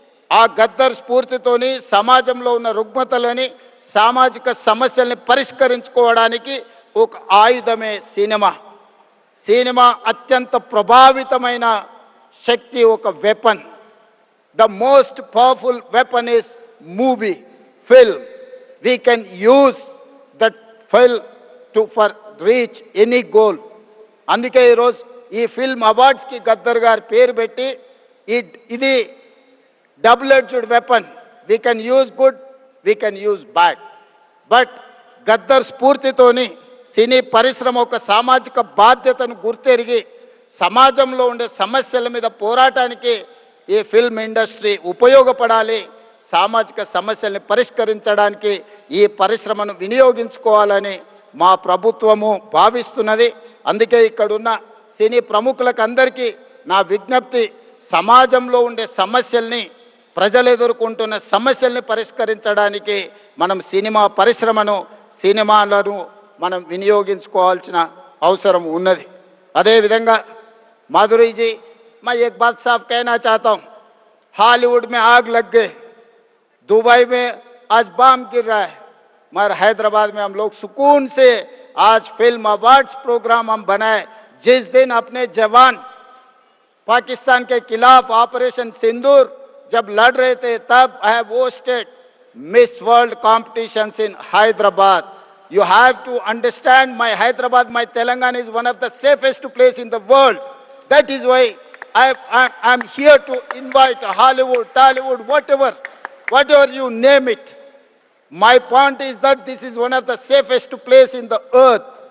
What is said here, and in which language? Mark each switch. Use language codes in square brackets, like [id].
[te] ఆ గద్దర్ స్ఫూర్తితోని సమాజంలో ఉన్న రుగ్మతలని, సామాజిక సమస్యల్ని పరిష్కరించుకోవడానికి ఒక ఆయుధమే సినిమా. సినిమా అత్యంత ప్రభావితమైన శక్తి, ఒక weapon. [en] The most powerful weapon is movie, film. We can use that film to for reach any goal. [te] అందుకే ఈరోజు ఈ ఫిల్మ్ అవార్డ్స్కి గద్దర్ గారి పేరు పెట్టి, ఇది double edged weapon. [en] We can use good, we can use bad. But [te] Gaddar స్ఫూర్తితోని సినీ పరిశ్రమ ఒక సామాజిక బాధ్యతను గుర్తెరిగి సమాజంలో ఉండే సమస్యల మీద పోరాటానికి ఈ ఫిల్మ్ ఇండస్ట్రీ ఉపయోగపడాలి. సామాజిక సమస్యల్ని పరిష్కరించడానికి ఈ పరిశ్రమను వినియోగించుకోవాలని మా ప్రభుత్వము భావిస్తున్నది. అందుకే ఇక్కడున్న సినీ ప్రముఖులకు అందరికీ నా విజ్ఞప్తి, సమాజంలో ఉండే సమస్యల్ని, ప్రజలు ఎదుర్కొంటున్న సమస్యల్ని పరిష్కరించడానికి మనం సినిమా పరిశ్రమను, సినిమాలను మనం వినియోగించుకోవాల్సిన అవసరం ఉన్నది. అదేవిధంగా [hi] माधुरी जी, मैं एक बात साफ कहना चाहता हूं, हॉलीवुड में आग लग गई, दुबई में आज बम गिर रहा है, मगर हैदराबाद में हम लोग सुकून से आज फिल्म अवार्ड्स प्रोग्राम हम बनाए. जिस दिन अपने जवान पाकिस्तान के खिलाफ ऑपरेशन सिंदूर जब लड़ रहे थे, तब [en] I have hosted Miss World competitions in Hyderabad. You have to understand, my Hyderabad, my Telangana is one of the safest place in the world. That is why I'm here to invite Hollywood, Tollywood, whatever you name it. My point is that this is one of the safest place in the earth.